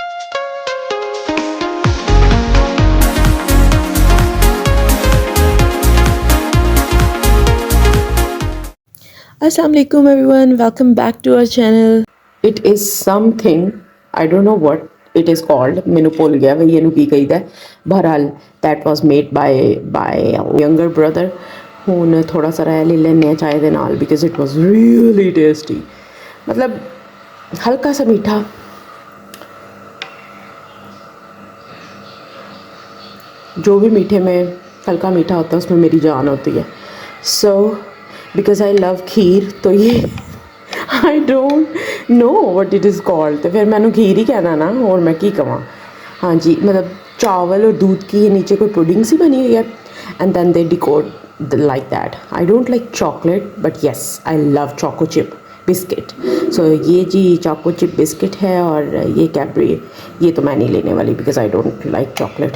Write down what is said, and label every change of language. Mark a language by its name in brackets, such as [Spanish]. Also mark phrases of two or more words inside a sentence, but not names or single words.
[English] Assalamu alaikum everyone, welcome back to our channel. It is something, I don't know what it is called, [Punjabi] ਮੈਨੂੰ ਭੁੱਲ ਗਿਆ ਭਾਈ ਇਹਨੂੰ ਕੀ ਕਹੀਦਾ ਹੈ। [English] बहरहाल that was made by younger brother। [Punjabi] ਹੁਣ ਥੋੜ੍ਹਾ ਸਾ ਰਹਿ ले ਲੈਂਦੇ ਹਾਂ ਚਾय ਦੇ ਨਾਲ [English] because it was really tasty। [Hindi] मतलब हल्का सा मीठा, जो भी मीठे में हल्का मीठा होता है उसमें मेरी जान होती है। [English] so because I love [Hindi] खीर, तो ये [English] I don't know what it is called, [Hindi] तो फिर मैंने खीर ही कहना ना, और [Punjabi] ਮੈਂ ਕੀ ਕਹਾਂ। [Hindi] हाँ जी, मतलब चावल और दूध की नीचे कोई पुडिंग सी बनी हुई है [English] and then they decode like that. I don't like chocolate but yes I love choco chip biscuit. [Hindi] सो ये जी चोको चिप बिस्किट है और ये कैडबरी, ये तो मैं नहीं लेने वाली [English] because I don't like chocolate.